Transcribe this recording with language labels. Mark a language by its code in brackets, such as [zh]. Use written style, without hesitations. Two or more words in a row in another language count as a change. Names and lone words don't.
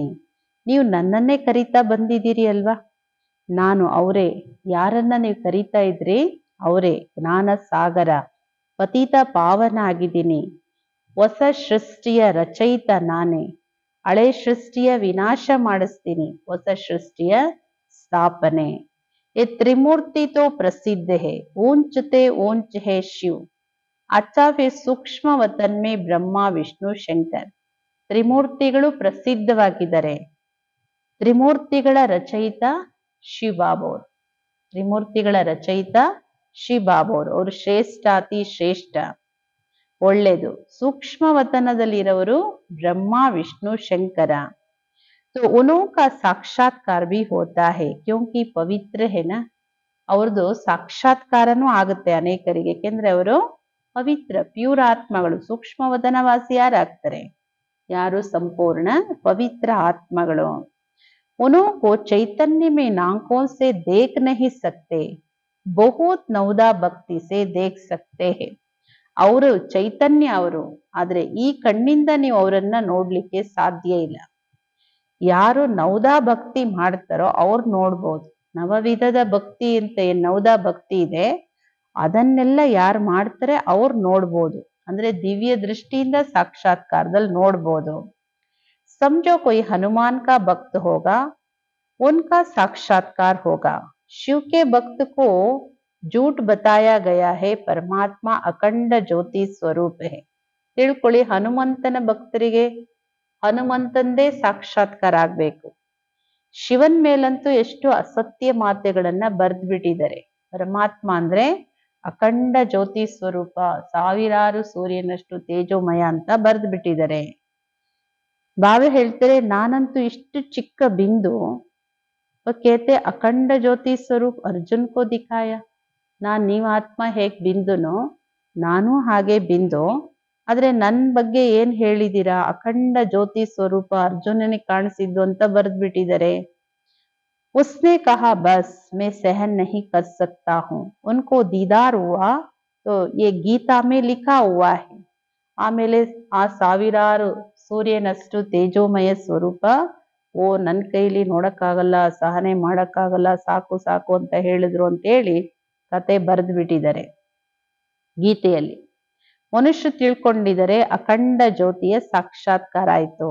[kn] ನೀವು ನನ್ನನ್ನೇ ಕರೀತಾ ಬಂದಿದ್ದೀರಿ ಅಲ್ವಾ? ನಾನು ಅವರೇ. ಯಾರನ್ನ ನೀವು ಕರೀತಾ ಇದ್ರಿ ಅವರೇ. ಜ್ಞಾನ ಸಾಗರ, ಪತಿತ ಪಾವನ ಆಗಿದ್ದೀನಿ. ಹೊಸ ಸೃಷ್ಟಿಯ ರಚಯಿತ ನಾನೇ. ಹಳೆ ಸೃಷ್ಟಿಯ ವಿನಾಶ ಮಾಡಿಸ್ತೀನಿ, ಹೊಸ ಸೃಷ್ಟಿಯ ಸ್ಥಾಪನೆ. [hi] ये त्रिमूर्ति तो प्रसिद्ध है, ऊंचते ऊंच है शिव. अच्छा फिर सूक्ष्म वतन में ब्रह्मा विष्णु शंकर. [kn] ತ್ರಿಮೂರ್ತಿಗಳು ಪ್ರಸಿದ್ಧವಾಗಿದ್ದಾರೆ. ತ್ರಿಮೂರ್ತಿಗಳ ರಚಯಿತ ಶಿವಬಾಬೋರ್. ತ್ರಿಮೂರ್ತಿಗಳ ರಚಯಿತ ಶಿವಬಾಬೋರ್. ಅವರು ಶ್ರೇಷ್ಠ, ಅತಿ ಶ್ರೇಷ್ಠ, ಒಳ್ಳೆಯದು. ಸೂಕ್ಷ್ಮ ವತನದಲ್ಲಿರೋರು ಬ್ರಹ್ಮ ವಿಷ್ಣು ಶಂಕರ. [hi] तो उनका साक्षात्कार भी होता है क्योंकि पवित्र है ना. [kn] ಅವ್ರದ್ದು ಸಾಕ್ಷಾತ್ಕಾರನೂ ಆಗುತ್ತೆ ಅನೇಕರಿಗೆ, ಯಾಕೆಂದ್ರೆ ಅವರು ಪವಿತ್ರ ಪ್ಯೂರ್ ಆತ್ಮಗಳು. ಸೂಕ್ಷ್ಮ ವತನವಾಸಿ ಯಾರಾಗ್ತಾರೆ? ಯಾರು ಸಂಪೂರ್ಣ ಪವಿತ್ರ ಆತ್ಮಗಳು. [hi] उनको चैतन्य में नाकों से देख नहीं सकते, बहुत नवदा भक्ति से देख सकते हैं. [kn] ಅವರು ಚೈತನ್ಯ ಅವರು, ಆದ್ರೆ ಈ ಕಣ್ಣಿಂದ ನೀವು ಅವರನ್ನ ನೋಡ್ಲಿಕ್ಕೆ ಸಾಧ್ಯ ಇಲ್ಲ. ಯಾರು ನವದಾ ಭಕ್ತಿ ಮಾಡ್ತಾರೋ ಅವ್ರು ನೋಡ್ಬೋದು. ನವವಿಧದ ಭಕ್ತಿ ಅಂತ ಏನ್ ನವದಾ ಭಕ್ತಿ ಇದೆ, ಅದನ್ನೆಲ್ಲ ಯಾರು ಮಾಡ್ತಾರೆ ಅವ್ರು ನೋಡ್ಬೋದು. ಅಂದ್ರೆ ದಿವ್ಯ ದೃಷ್ಟಿಯಿಂದ ಸಾಕ್ಷಾತ್ಕಾರದಲ್ಲಿ ನೋಡ್ಬೋದು. [hi] समझो कोई हनुमान का भक्त होगा, उनका साक्षात्कार होगा. शिव के भक्त को झूठ बताया गया है, परमात्मा अखंड ज्योति स्वरूप है. [kn] ತಿಳ್ಕೊಳ್ಳಿ, ಹನುಮಂತನ ಭಕ್ತರಿಗೆ ಹನುಮಂತಂದೇ ಸಾಕ್ಷಾತ್ಕಾರ ಆಗ್ಬೇಕು. ಶಿವನ್ ಮೇಲಂತೂ ಎಷ್ಟು ಅಸತ್ಯ ಮಾತೆಗಳನ್ನ ಬರ್ದ್ ಬಿಟ್ಟಿದ್ದಾರೆ. ಪರಮಾತ್ಮ ಅಂದ್ರೆ ಅಖಂಡ ಜ್ಯೋತಿ ಸ್ವರೂಪ, ಸಾವಿರಾರು ಸೂರ್ಯನಷ್ಟು ತೇಜೋಮಯ ಅಂತ ಬರ್ದ್ ಬಿಟ್ಟಿದ್ದಾರೆ. ಬಾಬಾ ಹೇಳ್ತಾರೆ, ನಾನಂತೂ ಇಷ್ಟು ಚಿಕ್ಕ ಬಿಂದು. [hi] कहते अखंड ज्योति स्वरूप अर्जुन को दिखाया. [kn] ನೀವ್ ಆತ್ಮ ಹೇಗ್ ಬಿಂದುನೋ ನಾನು ಹಾಗೆ ಬಿಂದು. ಆದ್ರೆ ನನ್ ಬಗ್ಗೆ ಏನ್ ಹೇಳಿದೀರಾ? ಅಖಂಡ ಜ್ಯೋತಿ ಸ್ವರೂಪ ಅರ್ಜುನನಿಗೆ ಕಾಣಿಸಿದ್ದು ಅಂತ ಬರ್ದ್ ಬಿಟ್ಟಿದ್ದಾರೆ. [hi] उसने कहा बस मैं सहन नहीं कर सकता हूँ, उनको दीदार हुआ तो ये गीता में लिखा हुआ है. [kn] ಆಮೇಲೆ ಆ ಸಾವಿರಾರು ಸೂರ್ಯನಷ್ಟು ತೇಜೋಮಯ ಸ್ವರೂಪ, ಓ ನನ್ ಕೈಲಿ ನೋಡಕ್ಕಾಗಲ್ಲ, ಸಹನೆ ಮಾಡಕ್ಕಾಗಲ್ಲ, ಸಾಕು ಸಾಕು ಅಂತ ಹೇಳಿದ್ರು ಅಂತ ಹೇಳಿ ಕತೆ ಬರೆದು ಬಿಟ್ಟಿದ್ದಾರೆ ಗೀತೆಯಲ್ಲಿ. ಮನುಷ್ಯ ತಿಳ್ಕೊಂಡಿದ್ದಾರೆ ಅಖಂಡ ಜ್ಯೋತಿಯ ಸಾಕ್ಷಾತ್ಕಾರ ಆಯ್ತು.